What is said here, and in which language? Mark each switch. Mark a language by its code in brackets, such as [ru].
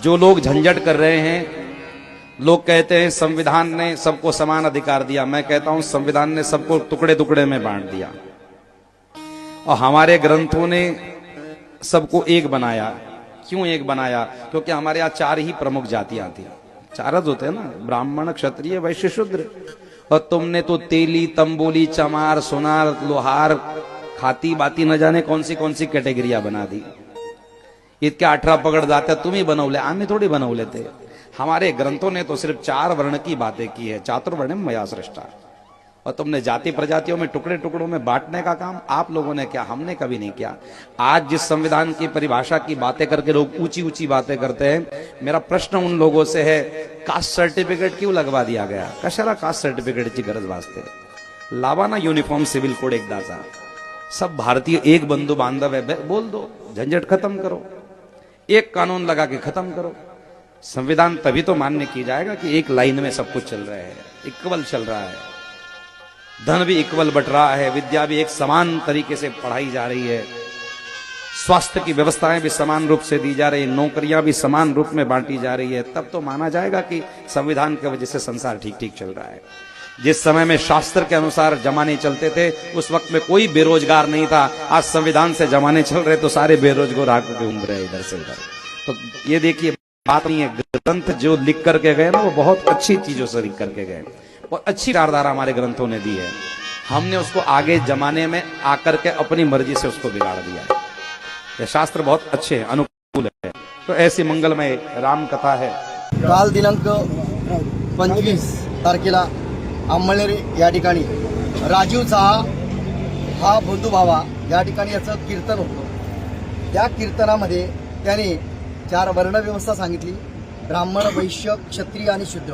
[hi] जो लोग झंझट कर रहे हैं, लोग कहते हैं संविधान ने सबको समान अधिकार दिया, मैं कहता हूं संविधान ने सबको टुकड़े टुकड़े में बांट दिया और हमारे ग्रंथों ने सबको एक बनाया। क्यों एक बनाया? क्योंकि हमारे यहाँ 4 ही प्रमुख जातियां थी, 4 होते हैं ना, ब्राह्मण क्षत्रिय वैश्य शूद्र। और तुमने तो तेली तंबोली चमार सोनार लोहार खाती बाती न जाने कौन सी कैटेगरिया बना दी। [mr] इतक्या 18 पगड जात्या तुम्ही बनवले, आम्ही थोडी बनवले थे। [hi] हमारे ग्रंथों ने तो सिर्फ 4 वर्ण की बातें की है, [sa] चातुर्वर्णम मया सृष्टा। [hi] और तुमने जाति प्रजातियों में टुकड़े टुकड़ों में बांटने का काम आप लोगों ने किया, हमने कभी नहीं किया। आज जिस संविधान की परिभाषा की बातें करके लोग ऊंची ऊंची बातें करते हैं, मेरा प्रश्न उन लोगों से है, कास्ट सर्टिफिकेट क्यों लगवा दिया गया? [mr] कशाला कास्ट सर्टिफिकेटची गरज वाजते? लावा ना युनिफॉर्म सिव्हिल कोड एकदाचा। [hi] सब भारतीय एक बंधु बांधव है, बोल दो, झंझट खत्म करो, एक कानून लगा के खत्म करो। संविधान तभी तो मान्य की जाएगा कि एक लाइन में सब कुछ चल रहा है, इक्वल चल रहा है, धन भी इक्वल बट रहा है, विद्या भी एक समान तरीके से पढ़ाई जा रही है, स्वास्थ्य की व्यवस्थाएं भी समान रूप से दी जा रही है, नौकरियां भी समान रूप में बांटी जा रही है। तब तो माना जाएगा कि संविधान की वजह से संसार ठीक ठीक चल रहा है। जिस समय में शास्त्र के अनुसार जमाने चलते थे, उस वक्त में कोई बेरोजगार नहीं था। आज संविधान से जमाने चल रहे तो सारे बेरोजगार आके घूम रहे इधर से उधर। तो ये देखिए, बात नहीं है, ग्रंथ जो लिख करके गए ना, वो बहुत अच्छी चीजों से लिख करके गए, बहुत अच्छी विचारधारा हमारे ग्रंथों ने दी है। हमने उसको आगे जमाने में आकर के अपनी मर्जी से उसको बिगाड़ दिया है। ये शास्त्र बहुत अच्छे हैं, अनुकूल है। तो ऐसी मंगलमय राम कथा है। [mr] काल दिनांक 25 तारखेला अंमळनेर या ठिकाणी राजीव साहा हा बंधू भावा या ठिकाणी याचं कीर्तन होतं। त्या कीर्तनामध्ये त्याने 4 वर्णव्यवस्था सांगितली, ब्राह्मण वैश्य क्षत्रिय आणि शूद्र।